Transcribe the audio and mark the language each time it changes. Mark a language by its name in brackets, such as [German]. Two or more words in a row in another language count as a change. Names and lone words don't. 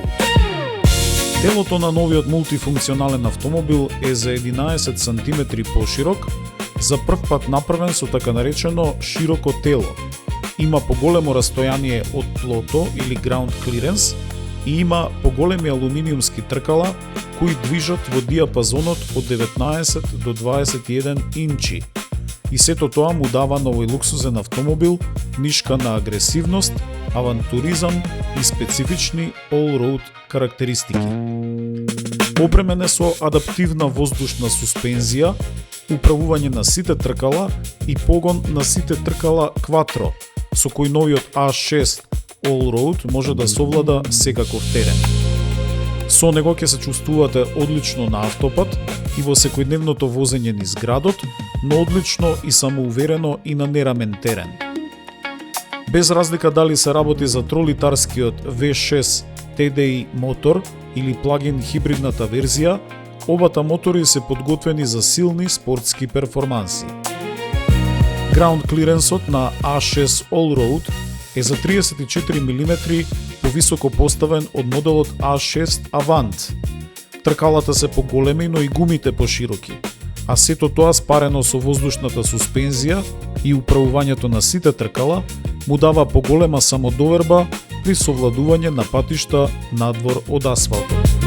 [Macedonian] Телото на новиот мултифункционален автомобил е за 11 см поширок, за прв пат направен со така наречено широко тело. Има поголемо растојание од тлото или [English] ground clearance [Macedonian] и има поголеми алуминиумски тркала кои движат во диапазонот од 19 до 21 инчи. И сето тоа му дава на овој луксузен автомобил нишка на агресивност, авантуризам и специфични all-road карактеристики. Опремен е со адаптивна воздушна суспензија, управување на сите тркала и погон на сите тркала Quattro, со кој новиот A6 Allroad може да совлада секаков терен. Со него ќе се чувствувате одлично на автопат и во секојдневното возење низ градот, но одлично и самоуверено и на нерамен терен. Без разлика дали се работи за тролитарскиот V6 TDI мотор или плагин хибридната верзија, обата мотори се подготвени за силни спортски перформанси. [English] Ground clearance- [Macedonian] от на A6 Allroad е за 34 мм повисоко поставен од моделот A6 Avant. Тркалата се поголеми, но и гумите пошироки, а сето тоа спарено со воздушната суспензија и управувањето на сите тркала му дава поголема самодоверба при совладување на патишта надвор од асфалтот.